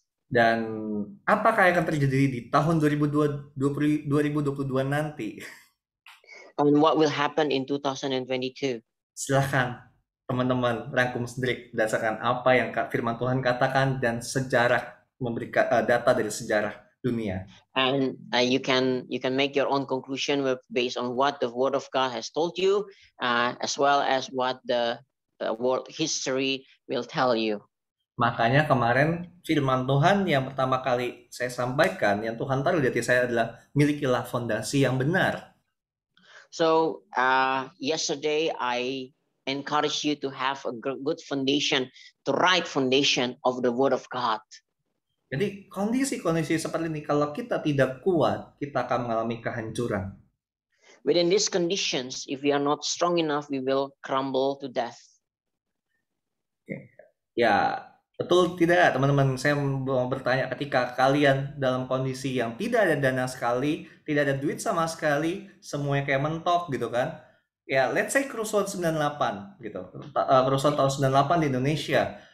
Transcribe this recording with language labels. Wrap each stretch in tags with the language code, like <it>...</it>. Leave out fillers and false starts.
<id>Dan apakah yang akan terjadi di tahun 2022 nanti?</id> <en>And what will happen in 2022?</en> <id>Silahkan teman-teman rangkum sendiri berdasarkan apa yang firman Tuhan katakan dan sejarah, memberikan data dari sejarah dunia.</id> <en>And you can make your own conclusion based on what the Word of God has told you, as well as what the world history will tell you.</en> <id>Makanya kemarin firman Tuhan yang pertama kali saya sampaikan, yang Tuhan taruh di hati saya adalah milikilah fondasi yang benar.</id> <en>So yesterday I encourage you to have a good foundation, the right foundation of the Word of God.</en> <id>Jadi kondisi-kondisi seperti ini kalau kita tidak kuat, kita akan mengalami kehancuran.</id> <en>Within these conditions, if we are not strong enough, we will crumble to death.</en> <id>Ya, betul tidak teman-teman? Saya mau bertanya, ketika kalian dalam kondisi yang tidak ada dana sekali, tidak ada duit sama sekali, semuanya kayak mentok gitu kan? Ya,</id> <en>let's say</en> <id>kerusuhan 98 gitu. Kerusuhan tahun 98 di Indonesia.</id>